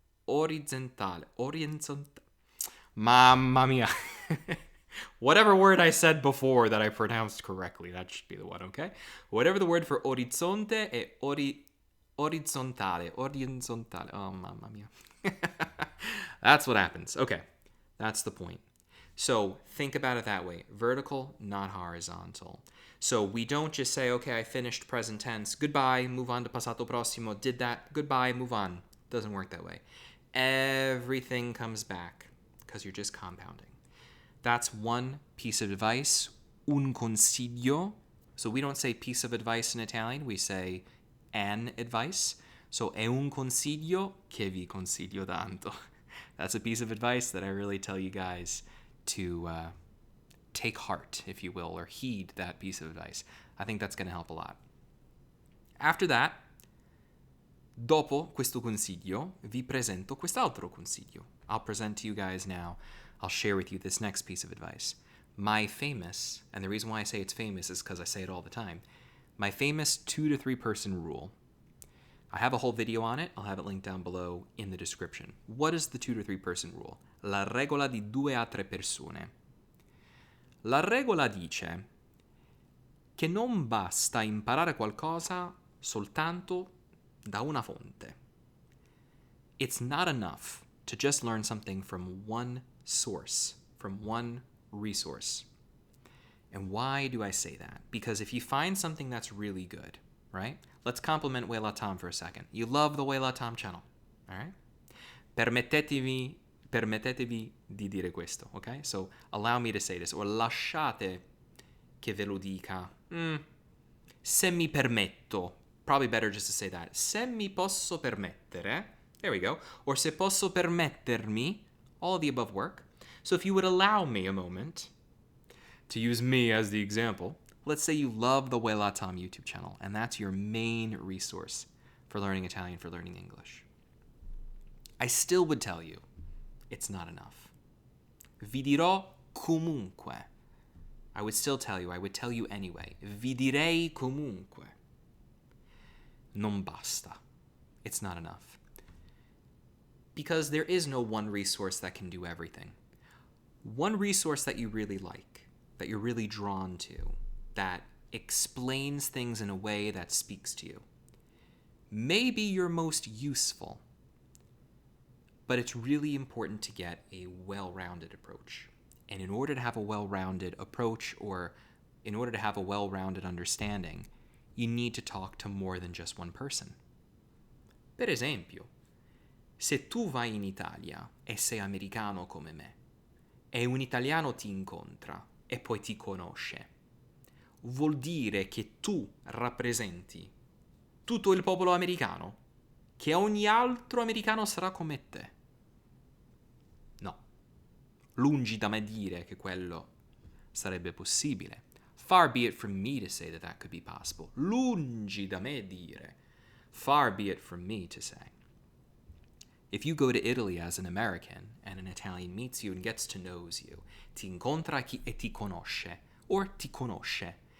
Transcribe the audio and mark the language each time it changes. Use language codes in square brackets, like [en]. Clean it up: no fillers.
[it] Orizzontale. Mamma mia. [en] Whatever word I said before that I pronounced correctly, that should be the one, okay? Whatever the word for [it] orizzonte è orizzontale. [en] Orizzontale. Oh, mamma mia. That's what happens. Okay, that's the point. So think about it that way. Vertical, not horizontal. So we don't just say, okay, I finished present tense. Goodbye, move on to passato prossimo. Did that. Goodbye, move on. Doesn't work that way. Everything comes back because you're just compounding. That's one piece of advice, [it] un consiglio. [en] So we don't say piece of advice in Italian, we say an advice. [it] So è un consiglio che vi consiglio tanto. [en] That's a piece of advice that I really tell you guys to take heart, if you will, or heed that piece of advice. I think that's going to help a lot. After that, [it] dopo questo consiglio, vi presento quest'altro consiglio. [en] I'll present to you guys now. I'll share with you this next piece of advice. My famous, and the reason why I say it's famous is because I say it all the time, my famous 2 to 3 person rule. I have a whole video on it. I'll have it linked down below in the description. What is the 2 to 3 person rule? [it] La regola di 2 a 3 persone. La regola dice che non basta imparare qualcosa soltanto da una fonte. [en] It's not enough to just learn something from one source, from one resource. And why do I say that? Because if you find something that's really good, right? Let's compliment Weilà Tom for a second. You love the Weilà Tom channel, all right? [it] Permettetevi di dire questo, ok? [en] So allow me to say this, or [it] lasciate che ve lo dica. Se mi permetto. [en] Probably better just to say that. [it] Se mi posso permettere. [en] There we go. [it] Or se posso permettermi. [en] All of the above work. So if you would allow me a moment to use me as the example, let's say you love the Weilà Tom YouTube channel, and that's your main resource for learning Italian, for learning English. I still would tell you it's not enough. [it] Vi dirò comunque. [en] I would still tell you, I would tell you anyway. [it] Vi direi comunque. Non basta. [en] It's not enough. Because there is no one resource that can do everything. One resource that you really like, that you're really drawn to, that explains things in a way that speaks to you, may be your most useful, but it's really important to get a well-rounded approach. And in order to have a well-rounded approach, or in order to have a well-rounded understanding, you need to talk to more than just one person. [it] Per esempio, se tu vai in Italia e sei americano come me, e un italiano ti incontra e poi ti conosce, vuol dire che tu rappresenti tutto il popolo americano, che ogni altro americano sarà come te. No, lungi da me dire che quello sarebbe possibile. [en] Far be it from me to say that that could be possible. [it] Lungi da me dire. [en] Far be it from me to say. If you go to Italy as an American and an Italian meets you and gets to know you, [it] ti incontra e ti conosce, [en] or [it] ti conosce.